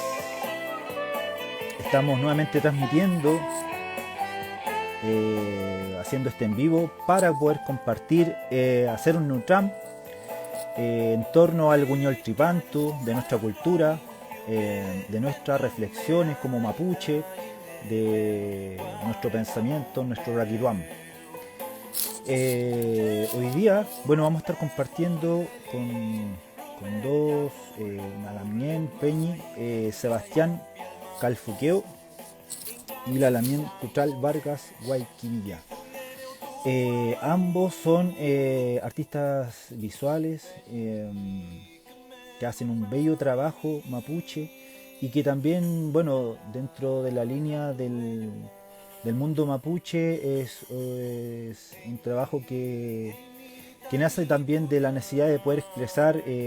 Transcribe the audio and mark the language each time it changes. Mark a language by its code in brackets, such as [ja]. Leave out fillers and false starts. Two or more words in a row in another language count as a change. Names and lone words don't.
[es] Estamos nuevamente transmitiendo, haciendo este en vivo para poder compartir, hacer un Nutram en torno al Guñol Tripantu, de nuestra cultura, de nuestras reflexiones como mapuche, de nuestro pensamiento, nuestro raquiduam. Hoy día, bueno, vamos a estar compartiendo con dos, [arn] Nalamien Peñi, [es] Sebastián Calfuqueo y Lalamien Cutral Vargas Guayquivilla. Ambos son artistas visuales que hacen un bello trabajo mapuche y que también, bueno, dentro de la línea del mundo mapuche es un trabajo que nace también de la necesidad de poder expresar